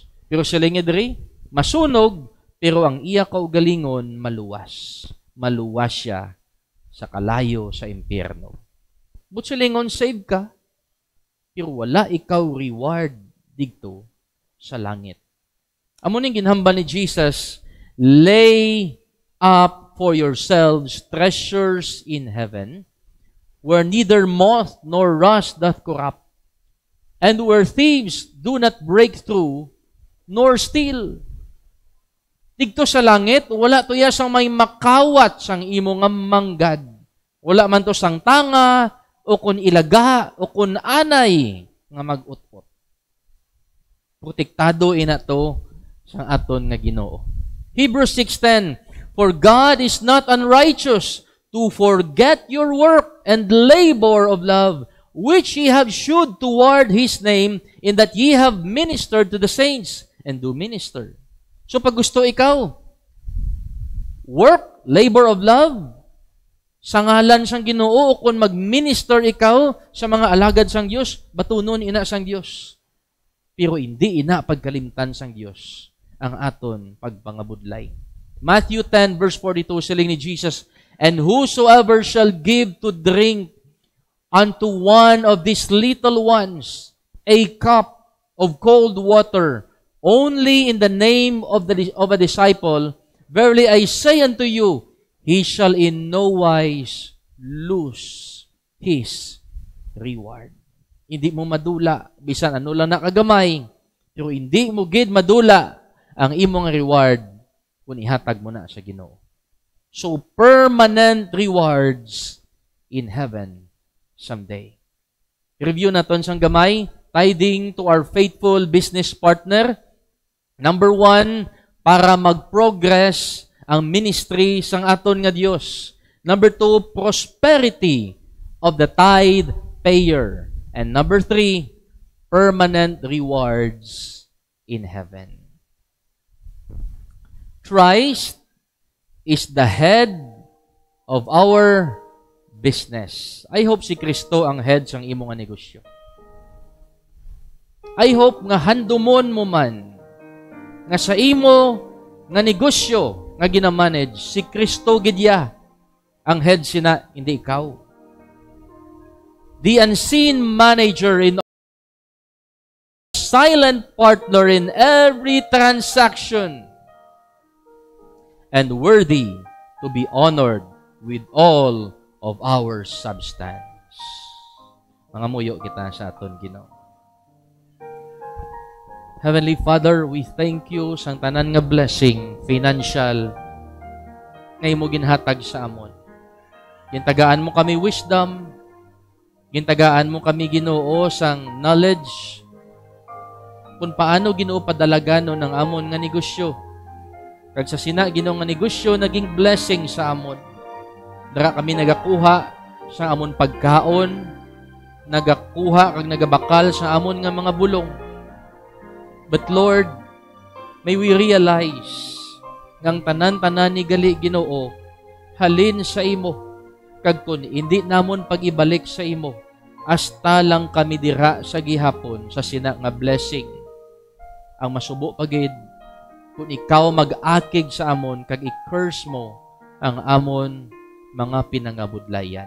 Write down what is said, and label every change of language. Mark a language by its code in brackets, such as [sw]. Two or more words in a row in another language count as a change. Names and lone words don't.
[hil] Pero siling diri masunog, pero ang iya kaugalingon maluwas. Maluwas siya sa kalayo sa impyerno. But silingon, save ka, pero wala ikaw reward digto sa langit. Amo ning ginhamba ni Jesus, [en] lay up for yourselves treasures in heaven, where neither moth nor rust doth corrupt, and where thieves do not break through, nor steal. [hil] Digto sa langit, wala to ya sang may makawat sang imo nga manggad. Wala man to sang tanga, o kun ilaga, o kun anay, nga mag-utpot. Protektado ina to sang aton nga Ginoo. [en] Hebrews 6:10, for God is not unrighteous to forget your work and labor of love, which ye have shewed toward His name, in that ye have ministered to the saints, and do minister. [hil] So pag gusto ikaw, [en] work, labor of love, [hil] sa ngalan sang Ginoo, kung mag-minister ikaw sa mga alagad sang Dios, batunon ina sang Dios. Pero hindi ina pagkalimtan sang Dios ang aton pagpangabudlay. [en] Matthew 10 verse 42, [hil] siling ni Jesus, [en] and whosoever shall give to drink unto one of these little ones a cup of cold water, only in the name of a disciple, verily I say unto you, he shall in no wise lose his reward. [hil] Hindi mo madula, bisan ano lang nakagamay, pero hindi mo gid madula ang imong reward kung ihatag mo na sa Ginoo. [en] So, permanent rewards in heaven someday. [hil] Review naton sang gamay, [en] tithing to our faithful business partner. Number 1, [hil] para mag-progress ang ministry sang aton nga Dios. [en] Number 2, prosperity of the tithe payer. And number 3, permanent rewards in heaven. Christ is the head of our business. I hope [hil] si Kristo ang head sang imo nga negosyo. [en] I hope [hil] nga handumon mo man nga sa imo nga negosyo nga ginamanage si Kristo gidya ang head sina, hindi ikaw. [en] The unseen manager in silent partner in every transaction and worthy to be honored with all of our substance. [hil] Mga muyo kita sa aton Ginoo. [en] Heavenly Father, we thank you [hil] sa tanan nga blessing, financial, nga imo ginhatag sa amon. Gintagaan mo kami wisdom, gintagaan mo kami Ginoo sang knowledge, kung paano Ginoo padalagano ng amon nga negosyo. Kag sa sina Ginoo nga negosyo, naging blessing sa amon. Dara kami nagakuha sa amon pagkaon, nagakuha kag nagabakal sa amon nga mga bulong. [en] But Lord, may we realize [hil] ngang tanan-tanan ni gali Ginoo halin sa imo, kag kun hindi namon pag-ibalik sa imo, hasta lang kami dira sa gihapon sa sina nga blessing. Ang masubo pagid kung ikaw mag-akig sa amon kag i-curse mo ang amon mga pinangabudlayan.